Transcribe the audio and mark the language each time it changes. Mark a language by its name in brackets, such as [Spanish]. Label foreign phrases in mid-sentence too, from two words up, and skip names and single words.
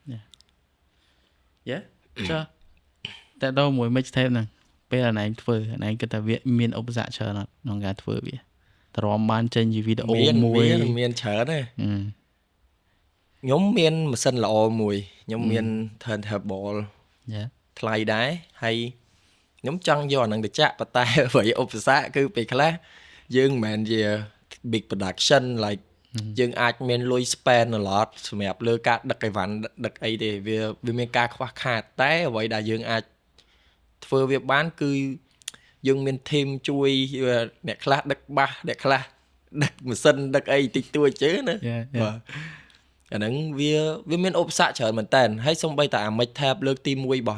[Khmer] ចាតែដល់មួយ mixtape ហ្នឹងពេលអាណែងធ្វើអាណែងគិតថាវាមានឧបសគ្គច្រើនអត់ក្នុងការធ្វើវាទ្រាំបានចេញជាវីដេអូមួយ មានច្រើនទេខ្ញុំមានម៉ាស៊ីនល្អមួយខ្ញុំមាន turntable ថ្លៃដែរហើយខ្ញុំចង់យកអានឹងទៅចាក់ប៉ុន្តែអ្វីឧបសគ្គគឺពេលខ្លះយើងមិនមែនជា [English] big production like [Khmer] យើងអាចមានលុយ [English] spend a lot [Khmer] សម្រាប់លើការដឹកអីវ៉ាន់ដឹកអីទេវាមានការខ្វះខាតតែអ្វីដែល យើងអាចធ្វើវាបានគឺយើងមាន team ជួយអ្នកខ្លះដឹកបាសអ្នកខ្លះដឹកម៉ាស៊ីនដឹកអីតិចតួចជើណាបាទអាហ្នឹងវាមានឧបសគ្គច្រើនមែនតើហើយសូម្បីតែអា mixtape លើកទី1របស់